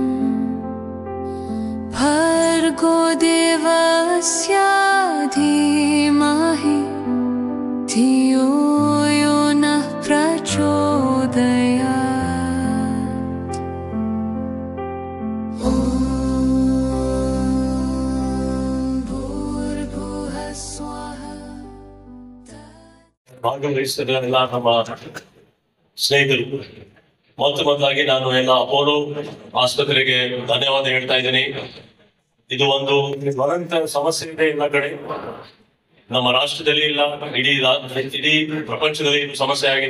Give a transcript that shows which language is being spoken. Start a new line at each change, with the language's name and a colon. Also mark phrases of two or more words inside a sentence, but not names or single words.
Sanskrit: भर्गो देवस्य धीमहि धियो यो नः प्रचोदयात्। ॐ भूर्भुवः स्वः।
Kannada: ಭಾಗವಹಿಸಿದ ಎಲ್ಲ ನಮ್ಮ ಸ್ನೇಹಿತರು, ಮೊದಲಾಗಿ ನಾನು ಎಲ್ಲ ಅಪೋಲೋ ಆಸ್ಪತ್ರೆಗೆ ಧನ್ಯವಾದ ಹೇಳ್ತಾ ಇದ್ದೀನಿ. ಇದು ಒಂದು ಜ್ವಲಂತ ಸಮಸ್ಯೆ ಇದೆ ಎಲ್ಲ ಕಡೆ. ನಮ್ಮ ರಾಷ್ಟ್ರದಲ್ಲಿ ಇಲ್ಲ, ಇಡೀ ಪ್ರಪಂಚದಲ್ಲಿ ಇದು ಸಮಸ್ಯೆ ಆಗಿದೆ.